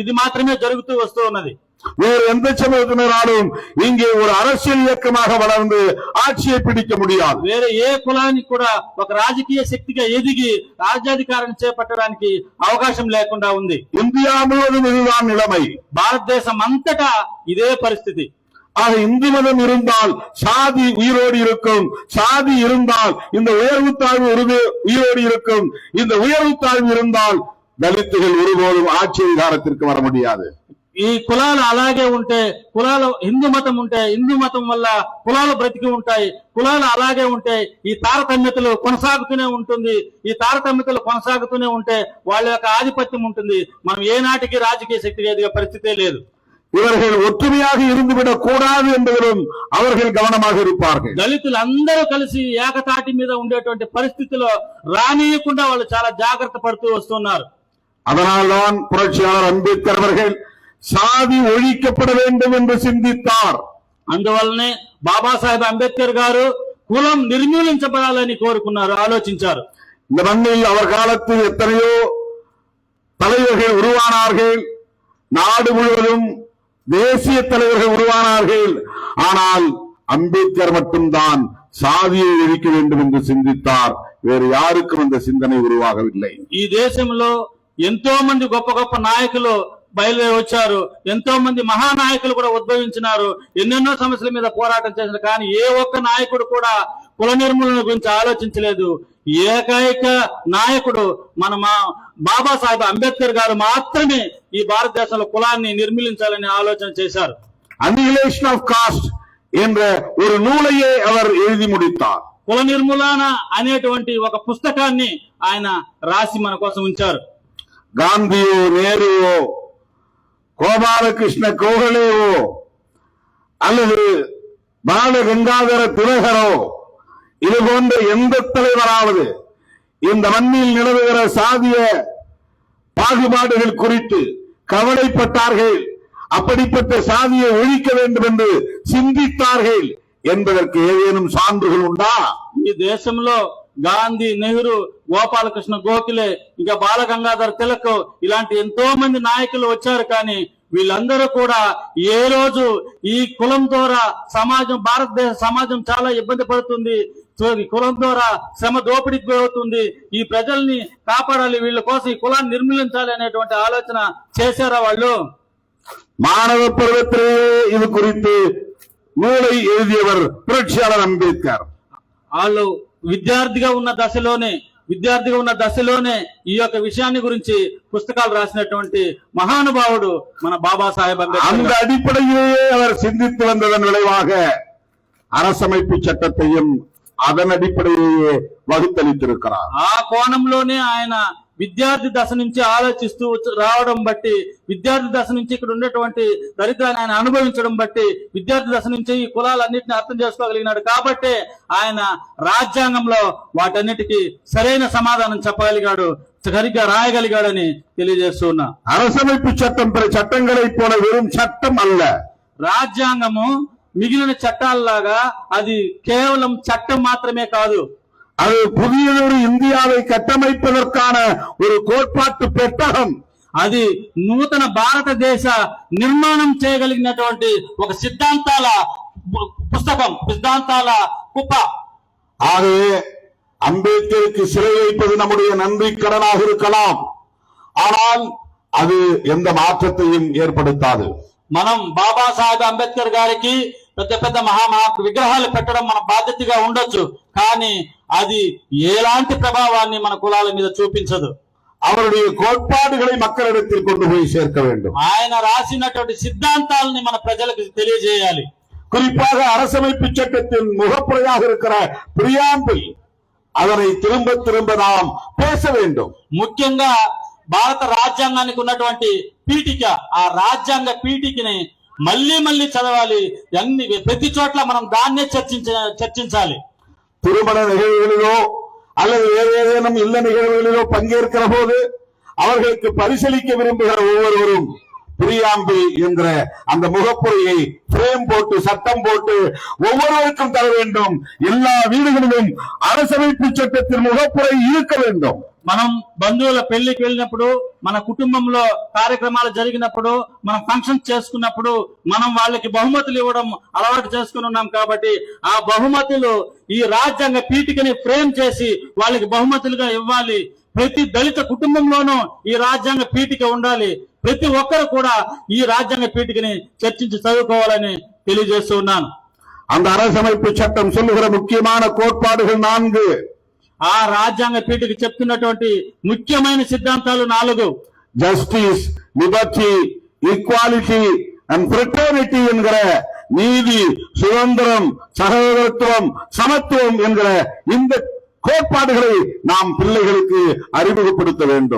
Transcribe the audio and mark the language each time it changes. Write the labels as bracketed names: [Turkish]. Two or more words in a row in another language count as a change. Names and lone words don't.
[Telugu] ఇది మాత్రమే జరుగుతూ వస్తూ ఉన్నది. [Tamil] வேறு எந்த சமூகத்தினராலும் இங்கே ஒரு அரசியல் இயக்கமாக வளர்ந்து ஆட்சியை பிடிக்க முடியாது. [Telugu] వేరే ఏ కులానికి కూడా ఒక రాజకీయ శక్తిగా ఎదిగి రాజ్యాధికారం చేపట్టడానికి అవకాశం లేకుండా ఉంది. [Tamil] இந்தியா முழுவதும் இதுதான் நிலைமை. [Telugu] భారతదేశం అంతటా ఇదే పరిస్థితి. [Tamil] ஆக இந்து மதம் இருந்தால் சாதி உயிரோடு இருக்கும், சாதி இருந்தால் இந்த உயர்வு தாழ்வு உயிரோடு இருக்கும், இந்த உயர்வு தாழ்வு இருந்தால் దళితులు ஒருபோதும் ஆட்சி அதிகாரத்திற்கு வர முடியாது. [Telugu] ఈ కులాలు అలాగే ఉంటే కులాలు హిందూ మతం ఉంటే హిందూ మతం వల్ల కులాలు బ్రతికి ఉంటాయి, కులాలు అలాగే ఉంటే ఈ తారతమ్యతలు కొనసాగుతూనే ఉంటుంది, ఈ తారతమ్యతలు కొనసాగుతూనే ఉంటే వాళ్ళ యొక్క ఆధిపత్యం ఉంటుంది. మనం ఏనాటికి రాజకీయ శక్తి ఎదిగే పరిస్థితే లేదు. [Tamil] இவர்கள் ஒற்றுமையாக இருந்துவிடக் கூடாது என்பதிலும் அவர்கள் கவனமாக இருப்பார்கள். [Telugu] దళితులందరూ కలిసి ఏకతాటి మీద ఉండేటువంటి పరిస్థితిలో రానియకుండా వాళ్ళు చాలా జాగ్రత్త పడుతూ వస్తున్నారు. [Tamil] அதனால்தான் புரட்சியாளர் அம்பேத்கர் அவர்கள் சாதி ஒழிக்கப்பட வேண்டும் என்று சிந்தித்தார். [Telugu] అందువల్లనే బాబాసాహెబ్ అంబేద్కర్ గారు కులం నిర్మూలించబడాలని కోరుకున్నారు, ఆలోచించారు. [Tamil] இந்த மண்ணில் அவர் காலத்தில் எத்தனையோ தலைவர்கள் உருவானார்கள், நாடு முழுவதும் தேசிய தலைவர்கள் உருவானார்கள். ஆனால் அம்பேத்கர் மட்டும்தான் சாதியை ஒழிக்க வேண்டும் என்று சிந்தித்தார். வேறு யாருக்கும் அந்த சிந்தனை உருவாகவில்லை. [Telugu] ఈ దేశంలో ఎంతో మంది గొప్ప గొప్ప నాయకులు బయలుదేరి వచ్చారు, ఎంతో మంది మహానాయకులు కూడా ఉద్భవించినారు, ఎన్నెన్నో సమస్యల మీద పోరాటం చేశారు. కానీ ఏ ఒక్క నాయకుడు కూడా కుల నిర్మూలన గురించి ఆలోచించలేదు. ఏకైక నాయకుడు మన బాబాసాహెబ్ అంబేద్కర్ గారు మాత్రమే ఈ భారతదేశంలో కులాన్ని నిర్మూలించాలని ఆలోచన చేశారు. [Tamil] అన్నిహిలేషన్ ఆఫ్ కాస్ట్ என்ற ஒரு நூலையே அவர் எழுதி முடித்தார். [Telugu] కుల నిర్మూలన అనేటువంటి ఒక పుస్తకాన్ని ఆయన రాసి మన కోసం ఉంచారు. [Tamil] காந்தியோ, நேருவோ, கோபாலகிருஷ்ண கோகலேவோ அல்லது பால கங்காதர திலகரோ இது போன்ற எந்த தலைவராவது இந்த மண்ணில் நிலவுகிற சாதிய பாகுபாடுகள் குறித்து கவலைப்பட்டார்கள், அப்படிப்பட்ட சாதியை ஒழிக்க வேண்டும் என்று சிந்தித்தார்கள் என்பதற்கு ஏதேனும் சான்றுகள் உண்டா? [Telugu] ఈ దేశంలో గాంధీ, నెహ్రూ, గోపాలకృష్ణ గోఖలే, ఇంకా బాల గంగాధర్ తిలక్ ఇలాంటి ఎంతో మంది నాయకులు వచ్చారు. కానీ వీళ్ళందరూ కూడా ఏ రోజు ఈ కులం ద్వారా భారతదేశ సమాజం చాలా ఇబ్బంది పడుతుంది, కులం ద్వారా శ్రమ దోపిడీకి అవుతుంది, ఈ ప్రజల్ని కాపాడాలి, వీళ్ళ కోసం ఈ కులాన్ని నిర్మూలించాలి అనేటువంటి ఆలోచన చేశారా వాళ్ళు? [Tamil] மாணவ பருவத்திலேயே இது குறித்து நூலை எழுதியவர் புரட்சியாளர் அம்பேத்கர். [Telugu] వాళ్ళు విద్యార్థిగా ఉన్న దశలోనే ఈ యొక్క విషయాన్ని గురించి పుస్తకాలు రాసినటువంటి మహానుభావుడు మన బాబాసాహెబ్ అంబేద్కర్. [Tamil] அந்த அடிப்படையிலேயே அவர் சிந்தித்து வந்ததன் விளைவாக அரசமைப்பு சட்டத்தையும் அதன் அடிப்படையிலேயே வகுத்தளித்திருக்கிறார். [Telugu] ఆ కోణంలోనే ఆయన విద్యార్థి దశ నుంచి ఆలోచిస్తూ రావడం బట్టి, విద్యార్థి దశ నుంచి ఇక్కడ ఉన్నటువంటి దరిద్రాన్ని ఆయన అనుభవించడం బట్టి, విద్యార్థి దశ నుంచి ఈ కులాలన్నింటినీ అర్థం చేసుకోగలిగినాడు. కాబట్టి ఆయన రాజ్యాంగంలో వాటన్నిటికీ సరైన సమాధానం చెప్పగలిగాడు, సరిగ్గా రాయగలిగాడని తెలియజేస్తున్నా. [Tamil] அரசமைப்பு சட்டம் பிற சட்டங்களை போல வெறும் சட்டம் அல்ல. [Telugu] రాజ్యాంగము మిగిలిన చట్టాలలాగా అది కేవలం చట్టం మాత్రమే కాదు, [Tamil] அது புதியதொரு இந்தியாவை கட்டமைப்பதற்கான ஒரு கோட்பாட்டு பெட்டகம். [Telugu] అది నూతన భారతదేశ నిర్మాణం చేయగలిగినటువంటి ఒక సిద్ధాంతాల పుస్తకం, సిద్ధాంతాల కుప్ప. [Tamil] ஆகவே அம்பேத்கருக்கு சிலை வைப்பது நம்முடைய நன்றி கடனாக இருக்கலாம், ஆனால் அது எந்த மாற்றத்தையும் ஏற்படுத்தாது. [Telugu] మనం బాబాసాహెబ్ అంబేద్కర్ గారికి పెద్ద పెద్ద మహా విగ్రహాలు పెట్టడం మన బాధ్యతగా ఉండొచ్చు, కానీ అది ఎలాంటి ప్రభావాన్ని మన కులాల మీద చూపించదు. [Tamil] அவருடைய கோட்பாடுகளை மக்களிடத்தில் கொண்டு போய் சேர்க்க வேண்டும். [Telugu] ఆయన రాసినటువంటి సిద్ధాంతాలని మన ప్రజలకు తెలియజేయాలి. [Tamil] குறிப்பாக அரசமைப்பு சட்டத்தின் முகப்புறையாக இருக்கிற பிரியாம்பிள், அதனை திரும்ப திரும்ப நாம் பேச வேண்டும். [Telugu] ముఖ్యంగా భారత రాజ్యాంగానికి ఉన్నటువంటి పీఠిక, ఆ రాజ్యాంగ పీఠికని మళ్ళీ మళ్ళీ చదవాలి. ప్రతి చోట్ల మనం దాన్నే చర్చించాలి. [Tamil] திருமண நிகழ்வுகளிலோ அல்லது வேறு ஏதேனும் இல்ல நிகழ்வுகளிலோ பங்கேற்கிற போது அவர்களுக்கு பரிசளிக்க விரும்புகிற ஒவ்வொருவரும் பிரியாம்பிள் என்ற அந்த முகப்புரையை பிரேம் போட்டு சட்டம் போட்டு ஒவ்வொருவருக்கும் தர வேண்டும். எல்லா வீடுகளிலும் அரசமைப்பு சட்டத்தின் முகப்புரை இருக்க வேண்டும். [Telugu] మనం బంధువుల పెళ్లికి వెళ్ళినప్పుడు, మన కుటుంబంలో కార్యక్రమాలు జరిగినప్పుడు, మనం ఫంక్షన్ చేసుకున్నప్పుడు మనం వాళ్ళకి బహుమతులు ఇవ్వడం అలవాటు చేసుకుని ఉన్నాం. కాబట్టి ఆ బహుమతులు ఈ రాజ్యాంగ పీఠికని ఫ్రేమ్ చేసి వాళ్ళకి బహుమతులుగా ఇవ్వాలి. ప్రతి దళిత కుటుంబంలోనూ ఈ రాజ్యాంగ పీఠిక ఉండాలి. ప్రతి ఒక్కరు కూడా ఈ రాజ్యాంగ పీఠికని చర్చించి చదువుకోవాలని తెలియజేస్తూ ఉన్నాను. [Tamil] அந்த அரசமைப்பு சட்டம் சொல்லுகிற முக்கியமான கோட்பாடுகள் 4. [Telugu] ఆ రాజ్యాంగ పీఠకి చెప్తున్నటువంటి ముఖ్యమైన సిద్ధాంతాలు 4. [English] Justice, Liberty, Equality and Fraternity [Tamil] என்கிற நீதி, சுதந்திரம், சகோதரத்துவம், சமத்துவம் என்கிற இந்த கோட்பாடுகளை நாம் பிள்ளைகளுக்கு அறிமுகப்படுத்த வேண்டும்.